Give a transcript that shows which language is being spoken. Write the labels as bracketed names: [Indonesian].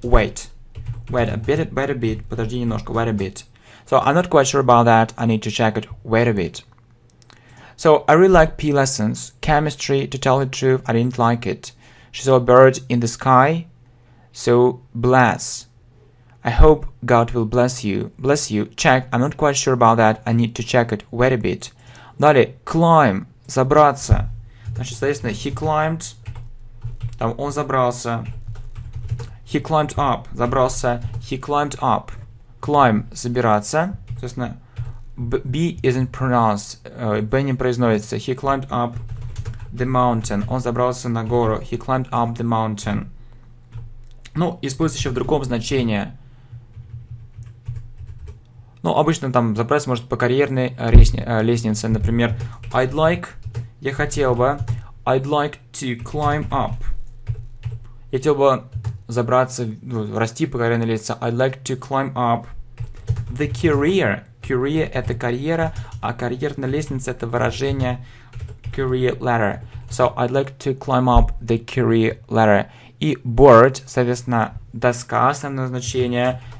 [English] Wait. Wait a bit. [Russian] Подожди немножко. [English] Wait a bit. So I'm not quite sure about that. I need to check it. Wait a bit. So I really like P lessons. Chemistry, to tell the truth, I didn't like it. She saw a bird in the sky. So bless. I hope God will bless you. Bless you. Check. I'm not quite sure about that. I need to check it. Wait a bit. [Russian] Далее. [English] Climb. [Russian] Забраться. Значит, соответственно, he climbed. Там он забрался. [English] He climbed up. [Russian] Забрался. [English] He climbed up. Climb. [Russian] Забираться. Соответственно, [English] B isn't pronounced. [Russian] B не произносится. [English] He climbed up the mountain. [Russian] Он забрался на гору. [English] He climbed up the mountain. [Russian] Ну, используется еще в другом значении. Ну, обычно там забраться может по карьерной лестнице. Например, я хотел бы, [English] I'd like to climb up. [Russian] Я хотел бы забраться, расти по карьерной лестнице. [English] I'd like to climb up the career. [Russian] Career это карьера, а карьерная лестница это выражение career ladder. [English] So I'd like to climb up the career ladder. [Russian] И board, соответственно, доска, основное значение.